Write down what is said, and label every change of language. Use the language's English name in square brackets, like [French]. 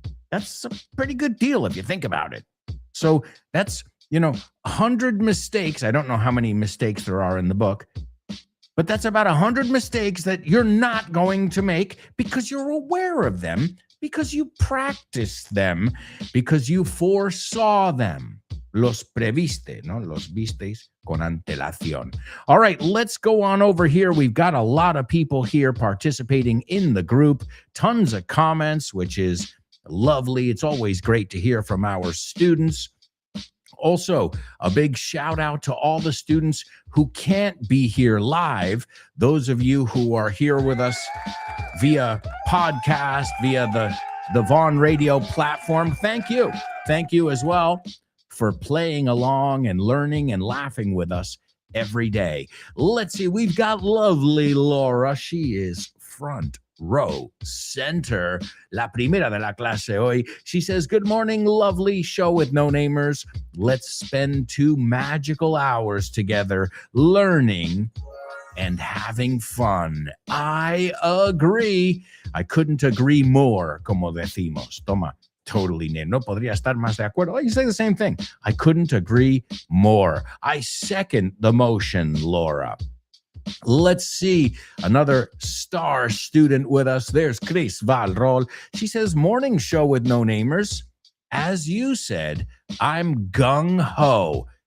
[English] That's a pretty good deal if you think about it. So that's, 100 mistakes. I don't know how many mistakes there are in the book, but that's about 100 mistakes that you're not going to make because you're aware of them, because you practiced them, because you foresaw them. [Spanish] Los previste, ¿no? Los visteis con antelación. [English] All right, let's go on over here. We've got a lot of people here participating in the group, tons of comments, which is lovely. It's always great to hear from our students. Also, a big shout out to all the students who can't be here live. Those of you who are here with us via podcast, via the Vaughn Radio platform, thank you. Thank you as well for playing along and learning and laughing with us every day. Let's see, we've got lovely Laura. She is front row center, [Spanish] la primera de la clase hoy. [English] She says, good morning, lovely show with no-namers. Let's spend 2 magical hours together learning and having fun. I agree. I couldn't agree more, [Spanish] como decimos. Toma. [English] Totally, [Spanish] no podría estar más de acuerdo. [English] Oh, you say the same thing. I couldn't agree more. I second the motion, Laura. Let's see. Another star student with us. There's Chris Valrol. She says, morning show with no-namers. As you said, I'm gung-ho.